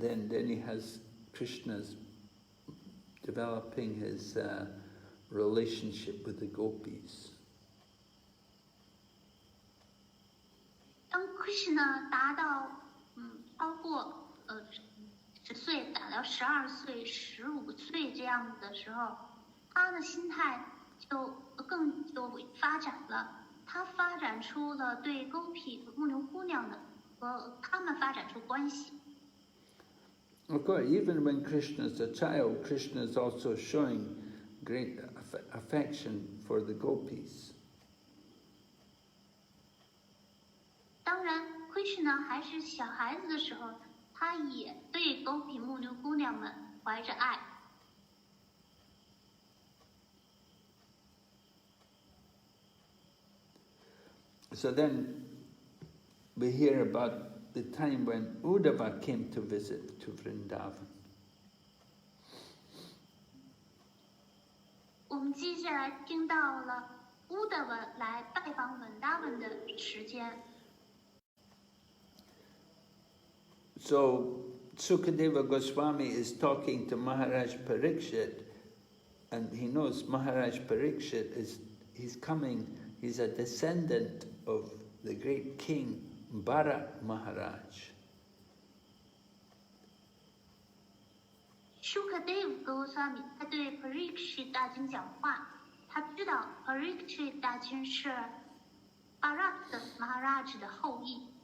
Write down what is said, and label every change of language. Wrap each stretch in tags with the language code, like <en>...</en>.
<en>Then he has Krishna's developing his relationship with the gopis.</en> <zh>当 Krishna 达到超过10岁，达到12岁、15岁这样的时候，他的心态就发展了。他发展出了对勾皮和牧牛姑娘的和他们发展出关系。</zh> <en>Of course, even when Krishna is a child, Krishna is also showing great affection for the gopis.</en> <zh>当然 ，Krishna 还是小孩子的时候，他也对勾皮牧牛姑娘们怀着爱。</zh> <en>So then we hear about the time when Uddhava came to visit to Vrindavan.</en> <zh>我们接下来听到了乌德文来拜访文达文的时间。</zh> <en>So Sukadeva Goswami is talking to Maharaj Parikshit, and he knows Maharaj Parikshit he's a descendant of the great king Bharat Maharaj.</en> <zh>Sukadeva Goswami 他对 Parikshit 大君讲话，他知道 Parikshit 大君是 Bharat Maharaj 的后裔。</zh>